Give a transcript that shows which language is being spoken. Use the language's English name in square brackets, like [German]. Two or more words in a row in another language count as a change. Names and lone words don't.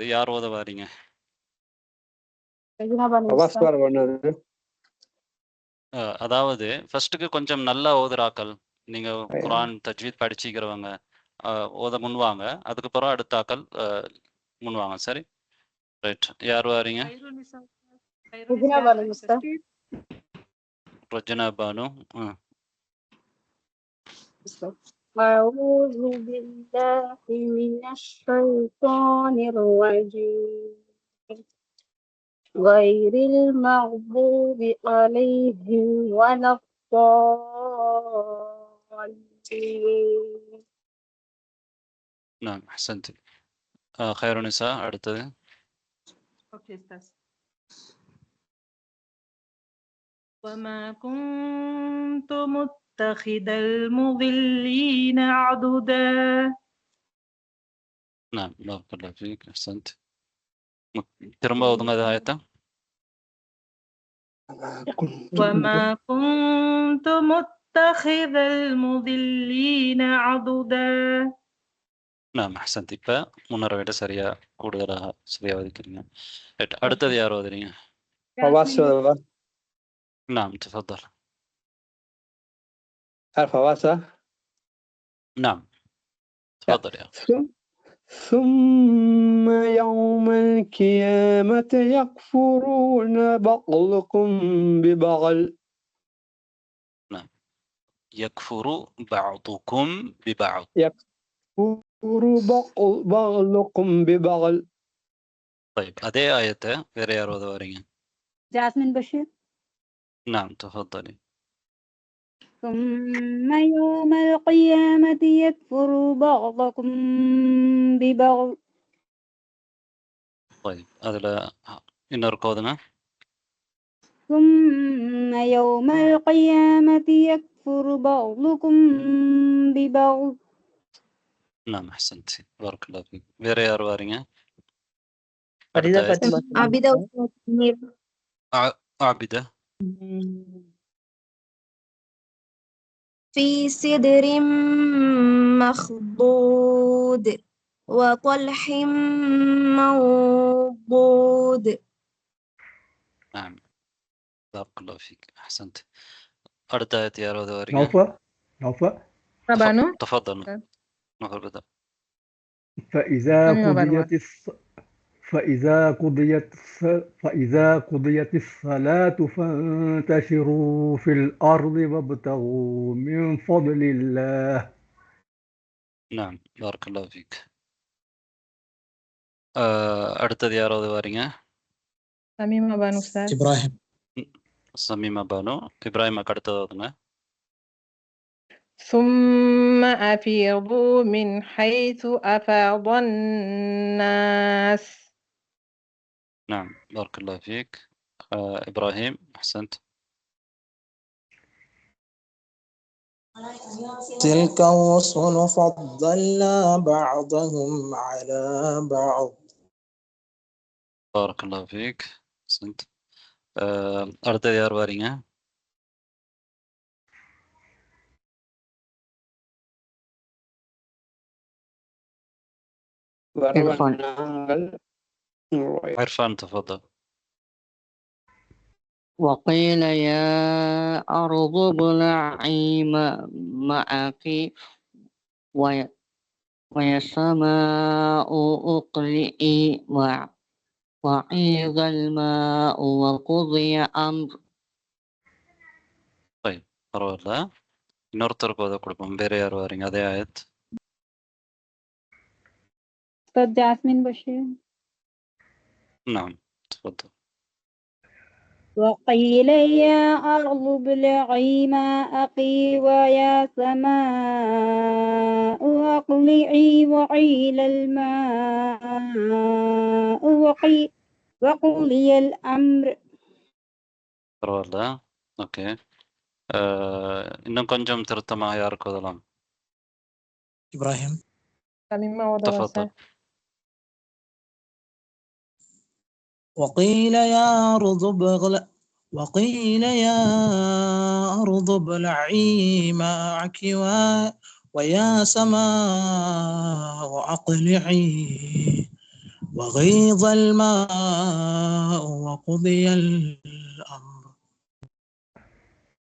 [Tamil] யார் ஓத வாரீங்க? அதாவது ஃபர்ஸ்ட்டுக்கு கொஞ்சம் நல்லா ஓதுறாக்கள். நீங்க குர்ஆன் தஜ்வீத் படிச்சிக்கிறவங்க ஓத முன்வாங்க. அதுக்கப்புறம் அடுத்த ஆக்கள் முன்வாங்க. சரி? ரைட். யார் வாரீங்க? رجنا بانو مستر. ரஜனா பானு. [Arabic] أعوذ بالله من الشيطان الرجيم غير المغضوب عليهم ولا الضالين. نعم أحسنت. خير النساء அடுத்தது. [English] Okay, Ustaz. [Arabic] وما كنت متخذ المضلين عضدا. نعم بارك الله فيك أحسنت. [Tamil] திரும்ப ஓதுங்க ஆயத்தை. [Arabic] وما كنت متخذ المضلين عضدا. نعم أحسنت. [Tamil] இப்போ முன்னரை விட சரியா கூடுதலாக சரியா ஓதிக்கிறீங்க. அடுத்தது யார் ஓதுறீங்க؟ [Arabic] فواز. نعم تفضل. فواز. نعم تفضل يا ثم يوم القيامة يكفرون بعضكم ببعض. نعم يكفر بعضكم ببعض. يكفر بعضكم ببعض. [Tamil] طيب அதே ஆயத்தை வேற யார் ஓத வரீங்க؟ [Arabic] جاسمين بشير. نعم تفضلي. ثم يوم القيامة يكفر بعضكم ببعض. [Tamil] طيب அதில் இன்னொரு கோதுங்க. [Arabic] ثم يوم القيامة يكفر بعضكم ببعض. نعم أحسنت بارك الله فيك. [Tamil] வேற யார் வாரீங்க؟ [Arabic] عابدة عابدة. في سدر مخضود وطلح منضود. نعم بارك الله فيك أحسنت. [Tamil] அடுத்த ஆயத்தை யார் ஓத வரீங்க؟ [Arabic] نوفا. بانو. تفضل. نفر بدأ. فإذا قضيت الصلاة فانتشروا في الأرض وابتغوا من فضل الله. نعم بارك الله فيك. [Tamil] அடுத்தது யார் ஓத வரீங்க؟ [Arabic] سميمة بانو أستاذ. إبراهيم. [Tamil] சமீமா பானு. இப்ராஹிம் அடுத்தது ஓதுங்க. [Arabic] ثم أفيضوا من حيث أفاض الناس. نعم بارك الله فيك. إبراهيم أحسنت. تلك الرسل فضلنا بعضهم على بعض. بارك الله فيك أحسنت. [Tamil] அடுத்தது யார் வாரீங்க؟ [Arabic] عرفان تفضل. وقيل يا أرض ابلعي معك ويا سماء أقلعي وعيض الماء وقضي أمر. [Tamil] طيب பரவாயில்ல. இன்னொருத்தருக்கு ஓத கொடுப்போம். வேற யார் வாரீங்க? அதே ஆயத். [Arabic] أستاذ جاسمين بشير. نعم تفضل. وقيل يا أرض ابلعي ماءك ويا سماء أقلعي وعيل الماء وقضي الأمر. [Tamil] பரவாயில்ல. ஓகே. இன்னும் கொஞ்சம் திருத்தமாக யாருக்கு ஓதலாம்? [Arabic] إبراهيم. سميمة تفضل. وقيل يا أرض ابلعي معك ويا سماء أقلعي وغيض الماء وقضي الأمر.